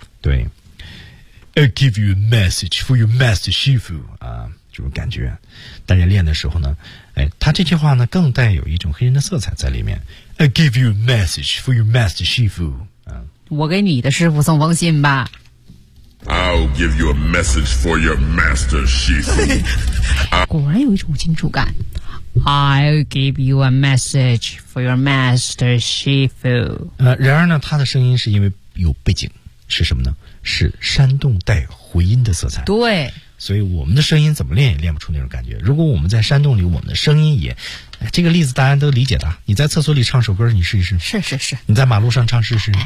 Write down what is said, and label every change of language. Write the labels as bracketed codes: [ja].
[en] 对。I'll give you a message for your master Shifu, 啊， [zh] 这种感觉。但是练的时候呢，哎，他这句话呢更带有一种黑人的色彩在里面。 [en] I'll give you a message for your master Shifu, 啊。 [zh] 我给你的师傅送封信吧。 [en] I'll give you a message for your master, Shifu. [zh] 果然有一种金属感。 [en] I'll give you a message for your master, Shifu. [zh] 然而呢，他的声音是因为有背景，是什么呢？是山洞带回音的色彩。对。所以我们的声音怎么练也练不出那种感觉。如果我们在山洞里，我们的声音也，哎，这个例子大家都理解的。你在厕所里唱首歌，你试一试。是是是。你在马路上唱试试。